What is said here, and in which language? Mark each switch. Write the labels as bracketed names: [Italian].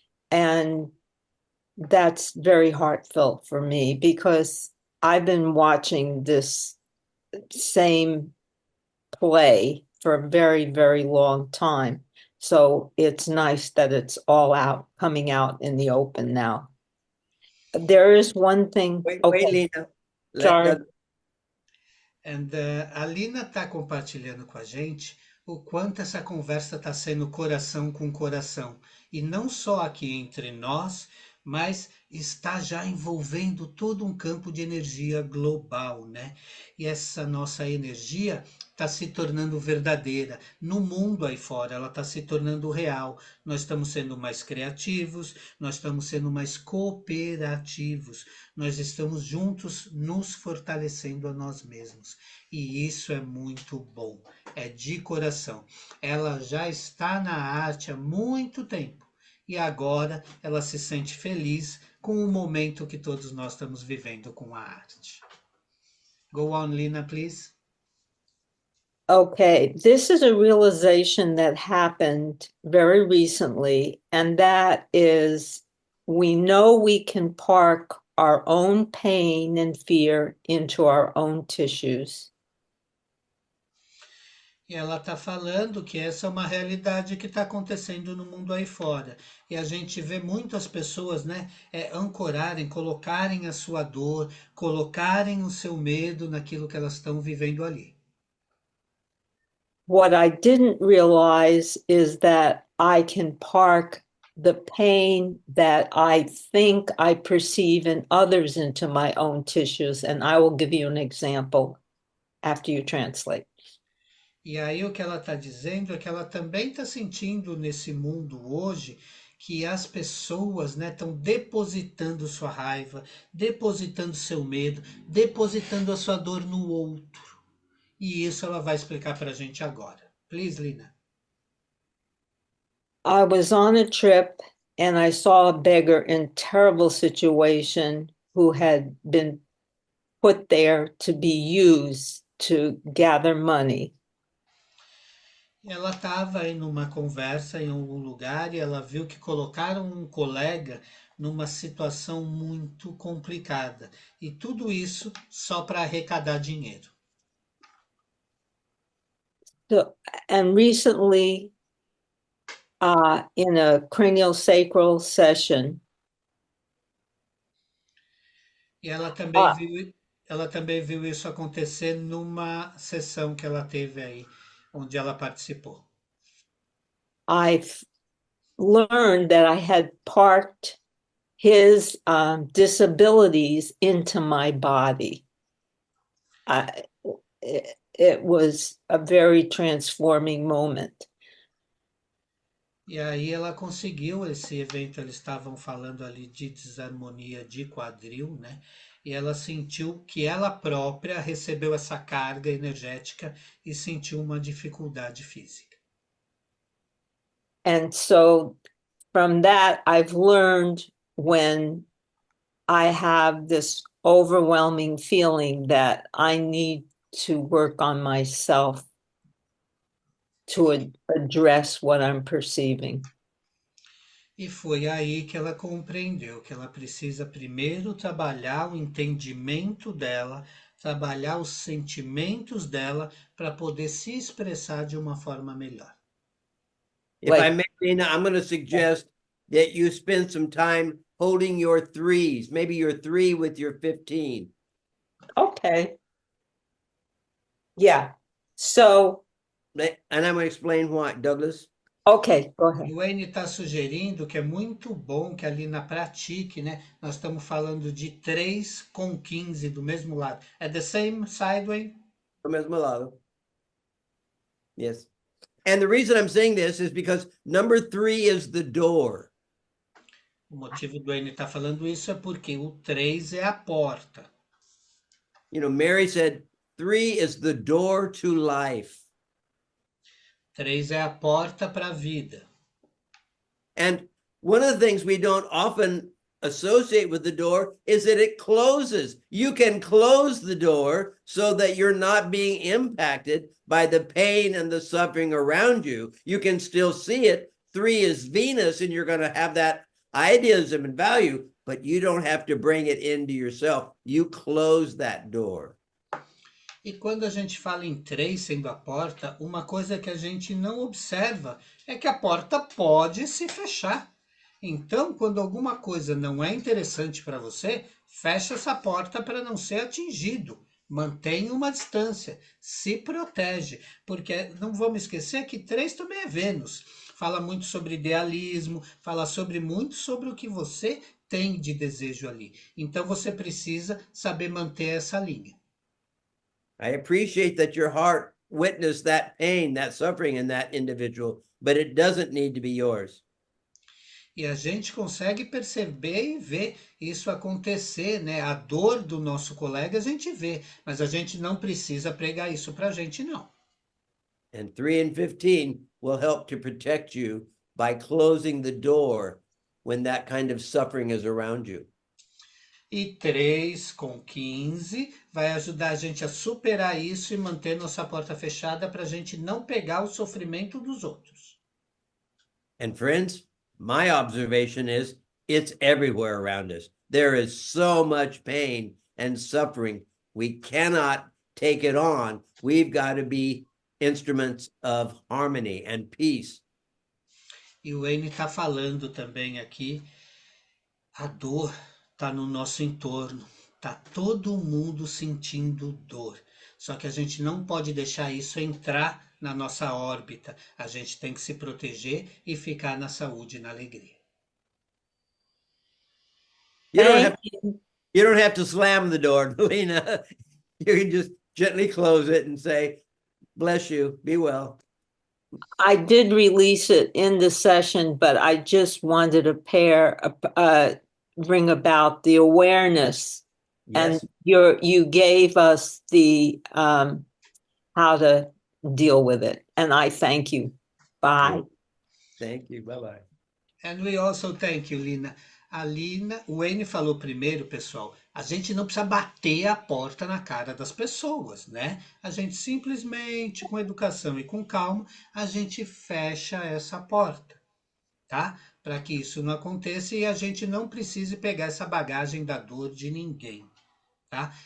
[English] And that's very heartfelt for me because I've been watching this same play for a very, very long time. So it's nice that it's all coming out in the open now. There is one thing. Wait, Okay, Lena. sorry. [Portuguese] And a Lina está compartilhando com a gente o quanto essa conversa está sendo coração com coração. E não só aqui entre nós, mas está já envolvendo todo um campo de energia global, né? E essa nossa energia está se tornando verdadeira. No mundo aí fora, ela está se tornando real. Nós estamos sendo mais criativos, nós estamos sendo mais cooperativos, nós estamos juntos nos fortalecendo a nós mesmos. E isso é muito bom, é de coração. Ela já está na arte há muito tempo e agora ela se sente feliz com o momento que todos nós estamos vivendo com a arte. [English] Go on, Lina, please. Okay, this is a realization that happened very recently, and that is we know we can park our own pain and fear into our own tissues. [Portuguese] E ela está falando que essa é uma realidade que está acontecendo no mundo aí fora. E a gente vê muitas pessoas, né, ancorarem, colocarem a sua dor, colocarem o seu medo naquilo que elas estão vivendo ali. [English] What I didn't realize is that I can park the pain that I think I perceive in others into my own tissues. And I will give you an example after you translate. [Portuguese] E aí o que ela está dizendo é que ela também está sentindo nesse mundo hoje que as pessoas, né, estão depositando sua raiva, depositando seu medo, depositando a sua dor no outro. E isso ela vai explicar para a gente agora. [English] Please, Lina. I was on a trip and I saw a beggar in terrible situation who had been put there to be used to gather money. [Portuguese] Ela estava aí numa conversa em algum lugar e ela viu que colocaram um colega numa situação muito complicada. E tudo isso só para arrecadar dinheiro. [English] So, and recently, in a cranial sacral session, [Portuguese] E ela também viu isso acontecer numa sessão que ela teve aí, onde ela participou. [English] I've learned that I had parked his disabilities into my body. It was a very transforming moment. [Portuguese] E aí ela conseguiu esse evento, eles estavam falando ali de desarmonia de quadril, né? E ela sentiu que ela própria recebeu essa carga energética e sentiu uma dificuldade física. [English] And so from that, I've learned when I have this overwhelming feeling that I need to work on myself to address what I'm perceiving. [Portuguese] E foi aí que ela compreendeu que ela precisa primeiro trabalhar o entendimento dela, trabalhar os sentimentos dela para poder se expressar de uma forma melhor. [English] If I may, Lena, I'm going to suggest that you spend some time holding your threes, maybe your 3 with your 15. Okay. Yeah. So, And I'm going to explain why, Douglas. okay, go O ahead. [Portuguese] Wayne está sugerindo que é muito bom que a Lina pratique, né? Nós estamos falando de 3 com 15 do mesmo lado. É [English] the same side, Wayne? [Portuguese] Do mesmo lado. [English] Yes. And the reason I'm saying this is because number 3 is the door. [Portuguese] O motivo do Wayne estar falando isso é porque o 3 é a porta. [English] You know, Mary said 3 is the door to life. [Portuguese] 3 é a porta para a vida. [English] And one of the things we don't often associate with the door is that it closes. You can close the door so that you're not being impacted by the pain and the suffering around you. You can still see it. 3 is Venus, and you're going to have that idealism and value, but you don't have to bring it into yourself. You close that door. [Portuguese] E quando a gente fala em 3 sendo a porta, uma coisa que a gente não observa é que a porta pode se fechar. Então, quando alguma coisa não é interessante para você, fecha essa porta para não ser atingido. Mantenha uma distância, se protege, porque não vamos esquecer que 3 também é Vênus. Fala muito sobre idealismo, fala muito sobre o que você tem de desejo ali. Então, você precisa saber manter essa linha. [English] I appreciate that your heart witnessed that pain, that suffering in that individual, but it doesn't need to be yours. [Portuguese] E a gente consegue perceber e ver isso acontecer, né? A dor do nosso colega a gente vê, mas a gente não precisa pregar isso para a gente, não. [English] And 3 and 15 will help to protect you by closing the door when that kind of suffering is around you. [Portuguese] E 3 com 15 vai ajudar a gente a superar isso e manter nossa porta fechada para a gente não pegar o sofrimento dos outros. [English] And friends, my observation is it's everywhere around us. There is so much pain and suffering. We cannot take it on. We've got to be instruments of harmony and peace. [Portuguese] E o Wayne está falando também aqui, a dor está no nosso entorno, está todo mundo sentindo dor. Só que a gente não pode deixar isso entrar na nossa órbita. A gente tem que se proteger e ficar na saúde e na alegria. [English] You don't have to slam the door, Lena. You can just gently close it and say, bless you, be well. I did release it in the session, but I just wanted to bring about the awareness. Yes. And you gave us the how to deal with it. And I thank you. Bye. Thank you. Bye-bye. And we also thank you, Lina. [Portuguese] A Lina, o Wayne falou primeiro, pessoal, a gente não precisa bater a porta na cara das pessoas, né? A gente simplesmente, com educação e com calma, a gente fecha essa porta, tá? Para que isso não aconteça e a gente não precise pegar essa bagagem da dor de ninguém, tá?